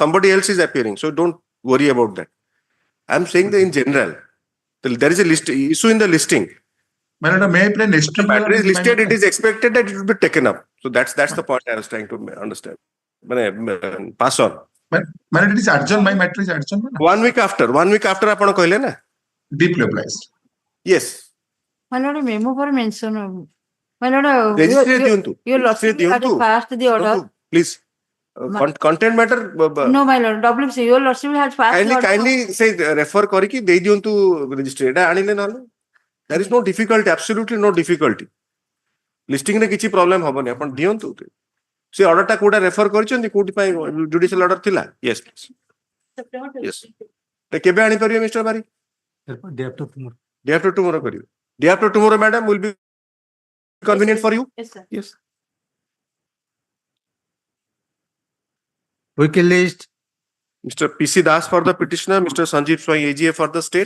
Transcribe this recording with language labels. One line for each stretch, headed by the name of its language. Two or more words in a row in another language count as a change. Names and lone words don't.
English: Somebody else is appearing. So don't worry about that. I'm saying that in general, there is a issue in the listing. My lord, may I play next The week? matter is my listed, lord? it is expected that it will be taken up. So that's the point I was trying to understand. Pass on. My lord, it is adjourned. My matter is adjourned. 1 week after
Odia: ଆପଣ କହିଲେ ନା?
English: Deeply obliged. Yes. My lord, a memo for mention. My lord,
Odia: Registry ଦିଅନ୍ତୁ.
English: your
Odia: Registry
English: lordship had
Odia: ଦିଅନ୍ତୁ.
English: passed the order. No, please. Content matter. No, my lord, WC, your lordship had passed the order. Kindly say refer
Odia: କରିକି ଦେଇ ଦିଅନ୍ତୁ registry. ଏଟା ଆଣିଲେ ନହେଲେ.
English: There is no difficulty, absolutely no difficulty.
Odia: Listing ରେ କିଛି problem ହବନି. ଆପଣ ଦିଅନ୍ତୁ. ସେ order ଟା କୋଉଟା refer କରିଛନ୍ତି କୋଉଠି ପାଇଁ judicial order ଥିଲା?
English: Yes, please. Yes.
Odia: ତ କେବେ ଆଣିପାରିବେ Mr. Bari?
English: Day after tomorrow. Day after tomorrow
Odia: କରିବେ.
English: Day after tomorrow, madam, will be convenient for you? Yes, sir. Yes. Weekly list. Mr. P.C. Das for the petitioner, Mr. Sanjeev Swai, AGA for the state.